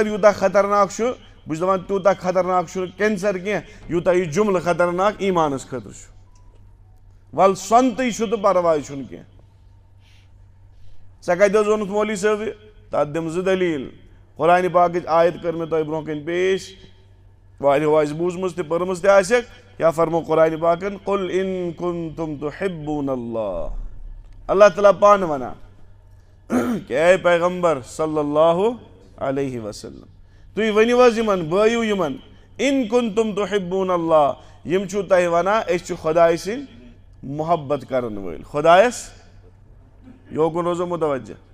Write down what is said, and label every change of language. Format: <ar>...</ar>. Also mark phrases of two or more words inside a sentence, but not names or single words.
<ks>یوٗتاہ خطرناک چھُ بہٕ چھُس دپان تیوٗتاہ خطرناک چھُنہٕ کینسر کینٛہہ یوٗتاہ یہِ جملہٕ خطرناک ایٖمانس خٲطرٕ چھُ ولہٕ سۄنتٕے چھُ تہٕ پرواے چھُنہٕ کینٛہہ ژےٚ کتہِ اوس ووٚنمُت مولوی صٲبہِ تتھ دِمہٕ زٕ دٔلیٖل قرآنہِ پاکٕچ آیت کٔر مےٚ تۄہہِ برونٛہہ کَنہِ پیش واریاہو آسہِ بوٗزمٕژ تہِ پٔرمٕژ تہِ آسٮ۪کھ کیٛاہ فرمو قرآنہِ پاکن</ks> <ar>قُل اِن کُنتُم تُحِبوٗنَ اللہ</ar> <ks>اللہ تعالیٰ پانہٕ ونان کہ اے پیغمبر</ks> <ar>صلی اللہ علیہ وسلم</ar> <ks>تُہۍ ؤنِو حظ یِمن بٲیِو یِمن</ks> <ar>اِن کُنتُم تُحِبوٗنَ اللہ</ar> <ks>یِم چھِو تۄہہِ ونان أسۍ چھِ خۄداے سٕنٛدۍ محبت کرن وٲلۍ خۄدایس یوکُن روزو متوجہ</ks>